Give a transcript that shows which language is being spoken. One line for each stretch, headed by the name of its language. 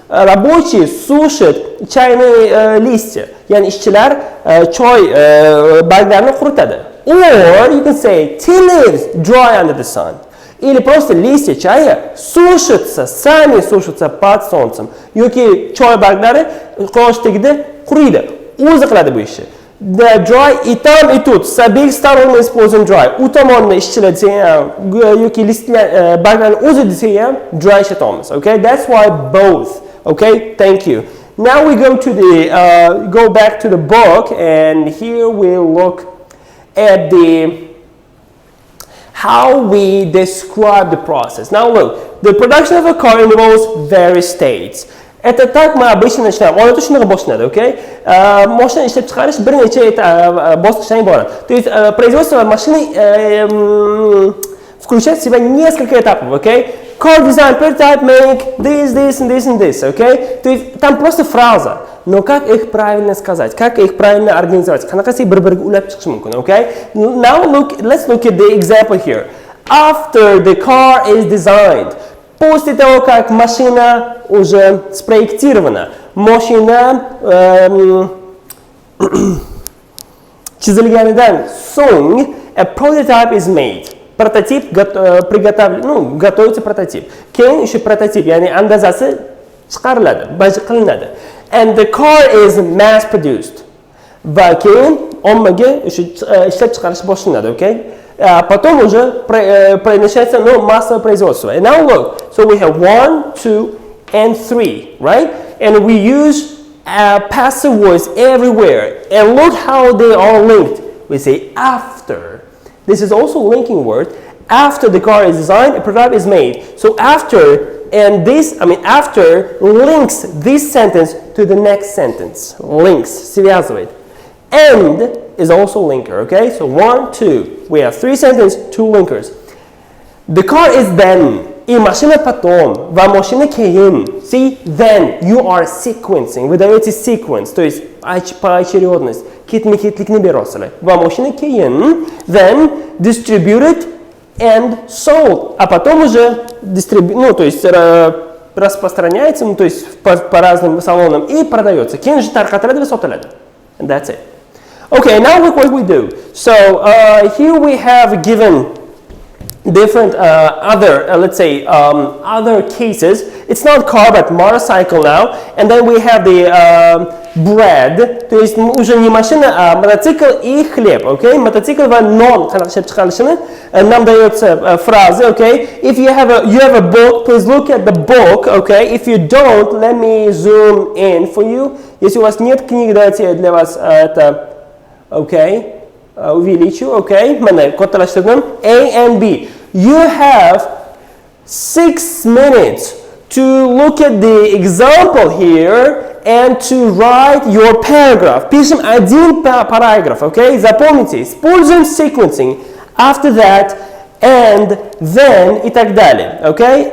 Russian: Рабочие сушат чайные листья.
Uzbek: Yani ishchilar choy barglarini quritadi.
English: Or you can say tea leaves dry under the sun.
Russian: Или просто листья чая сушатся, сами сушатся под солнцем.
Uzbek: Yoki choy barglari quyosh tagida quriydi. O'zi qiladi bu ishni.
Russian: The dry и там и тут. С обеих сторон мы используем dry.
Uzbek: У tomonni ishchilar desa ham yoki listlar barglarni o'zi desa ham dry ishlatamiz. Okay?
English: That's why both. Okay, thank you. Now we go to the go back to the book, and here we'll look at how we describe the process. Now look, the production of a car involves various states.
Russian: Это так мы обычно начинаем.
Uzbek: Odatda shunaqa boshlanadi, okay? Mashina ishlab chiqarish bir necha bosqichdan iborat.
Russian: То есть производство машины включает в себя несколько этапов, okay?
English: Car design, prototype, make, this, and this, okay?
Russian: То есть там просто фраза, но как их правильно сказать, как их правильно организовать,
Uzbek: qanaqasi bir-biriga ulab chiqishi mumkin,
Russian: okay?
English: Now let's look at the example here. After the car is designed,
Russian: после того, как машина уже спроектирована,
English: машина
Uzbek: chizilganidan so'ng,
English: a prototype is made.
Russian: Прототип готовится прототип.
Uzbek: Keyin o'sha prototip, ya'ni andazasi chiqariladi, qilinadi.
English: And the car is mass produced.
Uzbek: Va keyin ommaga o'sha ishlab chiqarish boshlanadi, okay?
Russian: Потом уже начинается массовое производство.
English: And now look, so we have 1, 2, and 3, right? And we use passive voice everywhere. And look how they are linked. We say after. This is also a linking word. After the car is designed, a prototype is made. So after, and this, after links this sentence to the next sentence. Links, связывает. And is also linker, okay? So 1, 2. We have 3 sentences, 2 linkers. The car is then
Russian: и машина потом,
Uzbek: va машина keyin.
English: See, then you are sequencing.
Russian: Вы даете sequence, то есть поочередность.
Uzbek: Ketma-ketlikni berasizlar.
English: Va машина keyin, then distributed and sold.
Russian: А потом уже то есть распространяется, то есть по разным салонам и продается.
Uzbek: Keyin же tarqatiladi va sotiladi.
English: And that's it. Okay, now look what we do. So here we have given different other, let's say, other cases. It's not car, but motorcycle now. And then we have the bread.
Russian: То есть уже не машина, а мотоцикл и хлеб.
English: Okay?
Uzbek: Мотоцикл va non qanaqa chiqarishini
Russian: нам дается фразы.
Uzbek: Okay?
English: If you have a book, please look at the book. Okay? If you don't, let me zoom in for you.
Russian: Если у вас нет книг, давайте я для вас это, okay, увеличу.
Uzbek: Okay? Mana kattalashtirdim. A and B.
English: You have 6 minutes to look at the example here and to write your paragraph.
Russian: Пишем один параграф, okay? Запомните, используем sequencing.
English: After that, and then
Russian: и так далее,
English: okay?